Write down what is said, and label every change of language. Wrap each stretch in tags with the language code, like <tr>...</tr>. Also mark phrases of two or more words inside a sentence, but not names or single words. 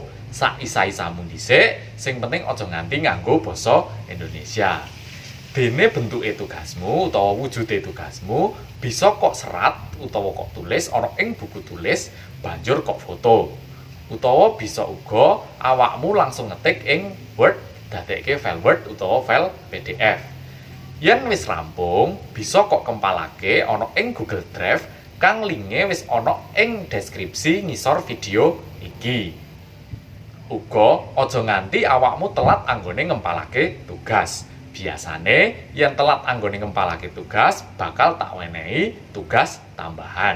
<jv>Sak isa-isamu dhisik, sing penting aja nganti nganggo basa Indonesia. Dene bentuke tugasmu utawa wujude tugasmu bisa kok serat utawa kok tulis ana ing buku tulis banjur kok foto. Utawa bisa uga awakmu langsung ngetik ing Word dadekke file Word utawa file PDF. Yen wis rampung, bisa kok kempalake ana ing Google Drive kang linke wis ana ing deskripsi ngisor video iki. Uga aja nganti awakmu telat anggone ngempalake tugas. Biasane yen telat anggone ngempalake tugas bakal tak wenehi tugas tambahan.</jv>